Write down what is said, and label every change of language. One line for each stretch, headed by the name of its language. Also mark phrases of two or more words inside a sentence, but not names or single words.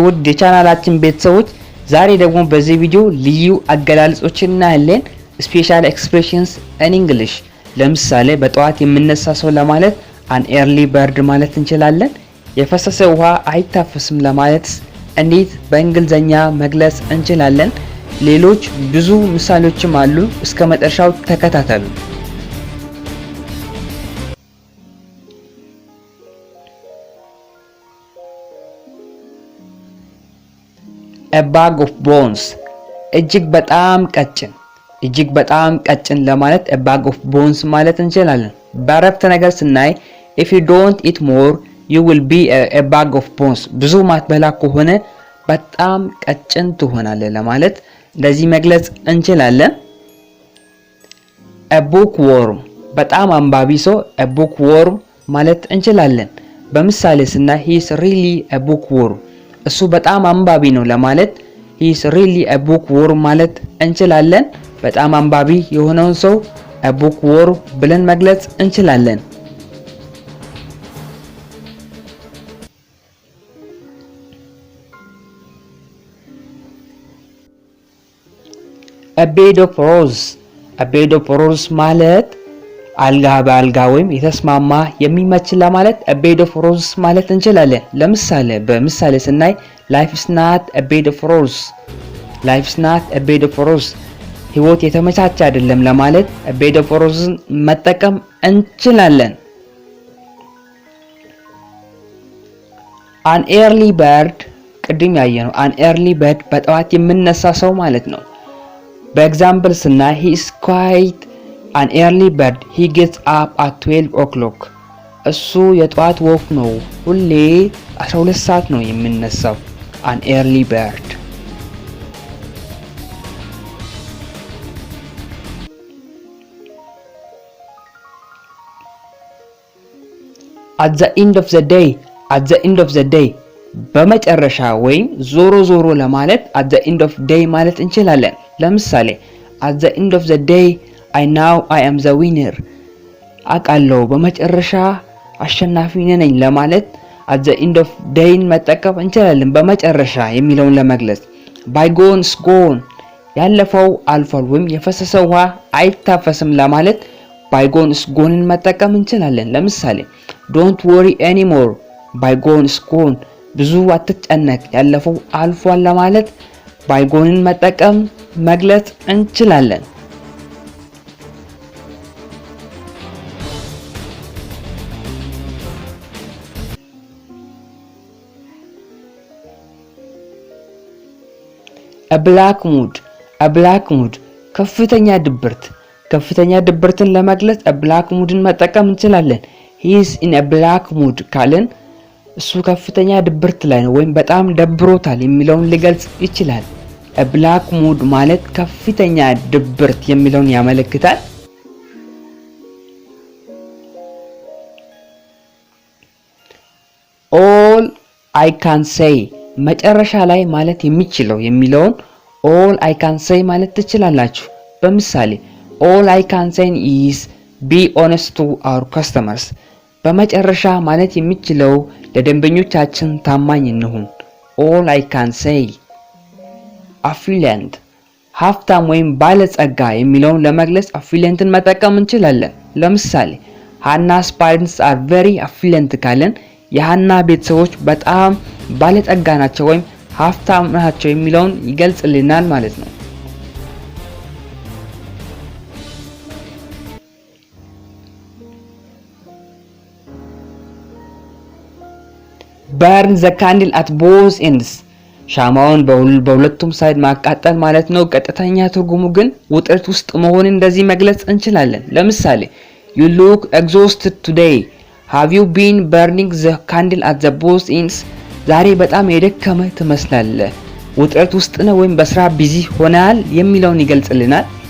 Amharic: ውድ የቻናላችን ቤተሰቦች ዛሬ ደግሞ በዚህ ቪዲዮ ልዩ አገላለጾችን እናያለን።
English: special expressions in English።
Amharic: ለምሳሌ በጠዋት የምነሳ ሰው ለማለት
English: an early bird
Amharic: ማለት እንችላለን። የፈሰሰ ውሃ አይታፈስም ለማለት እንዴት በእንግሊዘኛ መግለጽ እንችላለን? ሌሎች ብዙ ምሳሌዎችም አሉ። እስከ መጨረሻው ተከታተሉ።
English: A bag of bones
Amharic: እጅግ በጣም ቀጭን ለማለት
English: a bag of bones
Amharic: ማለት እንችላለን። በአረፍተ ነገር ስናይ
English: if you don't eat more you will be a bag of bones
Amharic: ብዙ ማትበላ ከሆነ በጣም ቀጭን ትሆናለህ ለማለት እንደዚህ መግለጽ እንችላለን።
English: a bookworm
Amharic: በጣም አንባቢ ሰው
English: a bookworm
Amharic: ማለት እንችላለን። በምሳሌ ስናይ
English: he is really a bookworm
Amharic: እሱ በጣም አንባቢ ነው ለማለት
English: he is really a bookworm
Amharic: ማለት እንችላለን። በጣም አንባቢ የሆነውን ሰው
English: a bookworm
Amharic: ብለን መግለጽ እንችላለን።
English: a bed of roses
Amharic: ማለት አልጋ በአልጋ ወይም የተስማማ የሚመች ለማለት
English: a bed of roses
Amharic: ማለት እንችላለን። ለምሳሌ በምሳሌ ስናይ
English: life is not a bed of
Amharic: roses ህይወት የተመቻቸ አይደለም ለማለት
English: a bed of roses
Amharic: መጠቀም እንችላለን።
English: an early bird
Amharic: ቅድም ያየነው
English: an early bird
Amharic: በጠዋት የምነሳ ሰው ማለት ነው። በኤግዛምፕል ስናይ
English: he is quite an early bird he gets up at 12 o'clock
Amharic: እሱ የጠዋት ወፍ ነው ሁሌ 12 ሰዓት ነው የሚነሳው
English: an early bird at the end of the day
Amharic: በመጨረሻ ወይም ዞሮ ለማለት
English: at the end of day
Amharic: ማለት እንችላለን። ለምሳሌ
English: at the end of the day I am the winner
Amharic: አቃለው በመጨረሻ አሸናፊ ነኝ ለማለት
English: at the end of day
Amharic: መጠቀም እንችላለን። በመጨረሻ የሚለውን ለመግለጽ
English: bygone is gone
Amharic: ያለፈው አልፏል ወይም የፈሰሰ ውሃ አይታፈስም ለማለት
English: bygone is gone
Amharic: መጠቀም እንችላለን። ለምሳሌ
English: don't worry anymore bygone is gone
Amharic: ብዙ አትጨነቅ ያለፈው አልፏል ለማለት bygone መጠቀም መግለጽ እንችላለን።
English: a black mood
Amharic: ከፍተኛ ድብርትን ለመግለጽ
English: a black mood
Amharic: ን መጠቀም እንችላለን።
English: he is in a black mood
Amharic: ካልን እሱ ከፍተኛ ድብርት ላይ ነው ወይም በጣም ደብሮታል የሚለውን ሊገልጽ ይችላል።
English: a black mood
Amharic: ማለት ከፍተኛ ድብርት የሚለውን ያመለክታል።
English: all I can say
Amharic: መጨረሻ ላይ ማለት የሚችለው የሚለውን
English: all I can say
Amharic: ማለት ትችላላችሁ። በምሳሌ
English: all I can say is be honest to our customers
Amharic: በመጨረሻ ማለት የሚችለው ለደንበኞቻችን ታማኝ እንሁን
English: all I can say
Amharic: affluent ሀብታም ወይም ባለጸጋ የሚለውን ለመግለጽ affluentን መጠቀም እንችላለን። ለምሳሌ
English: Hannah's parents are very affluent
Amharic: ካለን የሃና ቤተሰቦች በጣም ባለጸጋ ናቸው ወይም ሀብታም ናቸው የሚለውን ይገልጽልናል ማለት ነው።
English: burn the candle at both ends
Amharic: ሻማውን በሁለቱም ሳይድ ማቃጠል ማለት ነው። ቀጥተኛ ትርጉሙ ግን ውጥረት ውስጥ መሆንን እንደዚህ መግለጽ እንችላለን። ለምሳሌ
English: you look exhausted today have you been burning the candle at the both ends
Amharic: ዛሬ በጣም የደከመ ትመስላለህ ውጥረት ውስጥ ነው ወይም በስራ ቢዚ ሆናል የሚለውን ይገልጽልናል።